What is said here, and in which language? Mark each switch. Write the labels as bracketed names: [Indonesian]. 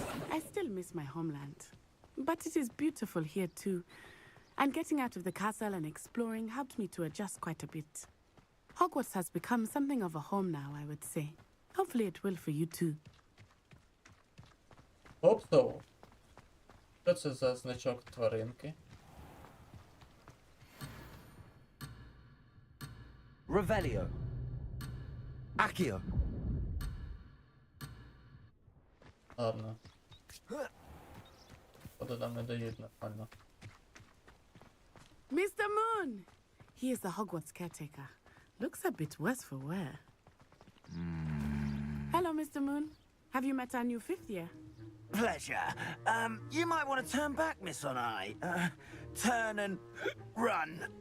[English] I still miss my homeland, but it is beautiful here too. And getting out of the castle and exploring helped me to adjust quite a bit. Hogwarts has become something of a home now, I would say. Hopefully it will for you too. Hope so. [Ukrainian] Що це за значок тваринки? Revelio. Accio. Ладно. Походу нам не дають нормально. [English] Mr. Moon! He is the Hogwarts caretaker. Looks a bit worse for wear. Hello, Mr. Moon. Have you met our new fifth year? Pleasure. You might want to turn back, Miss Onai. Turn and run.